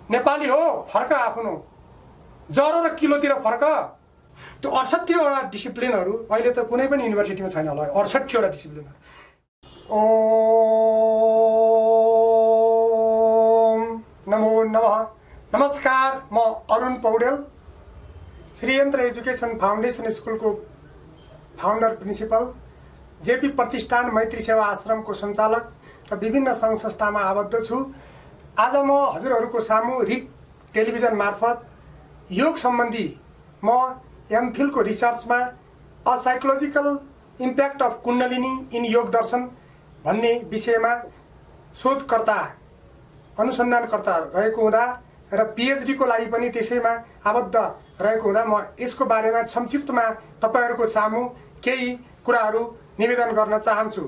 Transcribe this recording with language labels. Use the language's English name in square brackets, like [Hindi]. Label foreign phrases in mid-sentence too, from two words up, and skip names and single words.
[Nepali] नेपाली हो फर्क आफ्नो जरो र किलोतिर फर्क। त्यो 68 वटा डिसिप्लिनहरू अहिले त कुनै पनि युनिभर्सिटीमा छैन होला 68 वटा डिसिप्लिनहरू। [Sanskrit] ओम नमो नमः। [Nepali] नमस्कार, म अरुण पौडेल, श्रीयन्त्र एजुकेसन फाउन्डेसन स्कुलको फाउन्डर प्रिन्सिपल, जेपी प्रतिष्ठान मैत्री सेवा आश्रमको सञ्चालक र विभिन्न सङ्घ संस्थामा आबद्ध छु। आज म हजुरहरूको सामु रिक टेलिभिजन मार्फत योग सम्बन्धी म एमफिल को रिसर्चमा अ साइकोलोजिकल इम्प्याक्ट अफ कुण्डलिनी इन योग दर्शन भन्ने विषयमा शोधकर्ता अनुसन्धानकर्ता रहेको हुँदा र पीएचडी को लागि पनि त्यसैमा आबद्ध रहेको हुँदा म यसको बारेमा संक्षिप्तमा तपाईहरुको सामु केही कुराहरू निवेदन गर्न चाहन्छु।